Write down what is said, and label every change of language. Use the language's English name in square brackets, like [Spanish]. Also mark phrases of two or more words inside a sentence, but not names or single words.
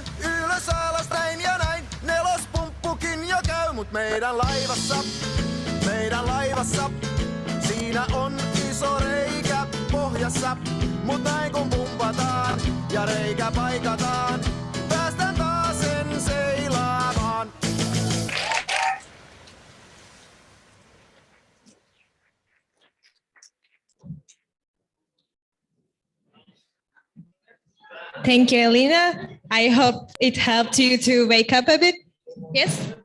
[Finnish] Ylös alas näin ja näin, nelospumppukin jo käy. Mut meidän laivassa, siinä on iso reikä pohjassa. Mut näin kun pumpataan ja reikä paikataan, päästään taas sen seilaamaan. [English] Thank you, Elena. I hope it helped you to wake up a bit. Yes?